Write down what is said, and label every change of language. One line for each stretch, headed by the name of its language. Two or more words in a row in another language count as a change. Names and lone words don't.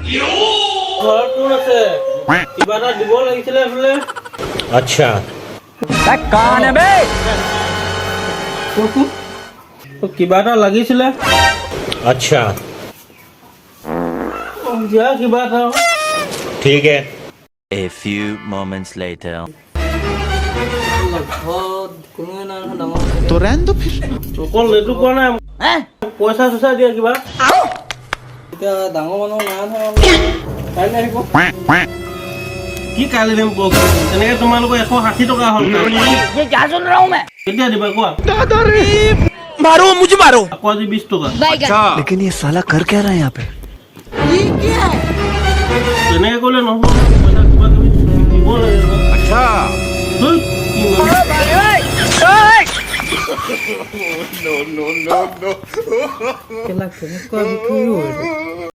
Assamese: ঘৰত কোন আছে? কিবা এটা দিব লাগিছিলে বোলে।
Hindi: अच्छा कौन है बे?
Assamese: কিবা এটা লাগিছিলে।
Hindi: अच्छा
Assamese: দিয়া কিবা এটা।
Hindi: ठीक है।
English: A few moments later.
Assamese: ঘৰত কোনোৱে নাই নহয় ডাঙৰ।
Hindi: तो रहने दो फिर।
Assamese: অকল এইটো কোৱা নাই, পইচা চইচা দিয়া কিবা। এতিয়া ডাঙৰ মানুহ নাই নহয়, কাইলৈ আহিব। কি কাইলৈ দিম কওকচোন? তেনেকে তোমালোকৰ 160 টকা হ'ল।
Hindi: ये क्या सुन रहा हूँ मैं?
Assamese: কেতিয়া দিবা কোৱা?
Hindi: मारो मुझे मारो।
Assamese: আকৌ আজি 20 টকা।
Hindi: लेकिन ये साला कर क्या रहा है यहाँ पे?
Assamese: তেনেকে ক'লে নহ'ব, পইচা কিবা কিবি দিব লাগিব।
Hindi: अच्छा
Assamese: কেলা কেনেকুৱা বিক্ৰী হৈ